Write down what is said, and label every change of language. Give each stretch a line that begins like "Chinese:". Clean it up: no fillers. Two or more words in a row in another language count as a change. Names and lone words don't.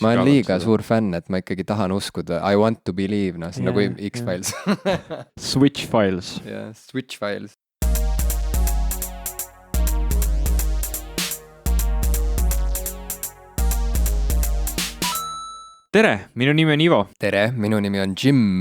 Estonian: ma olen liiga suur fänn, et ma ikkagi tahan uskuda.
English: I want to believe,
Estonian: noh, see on nagu Jaa, X-Files. Switch Files. jah, Switch Files. Tere, minu nimi on Ivo. Tere, minu nimi on Jim.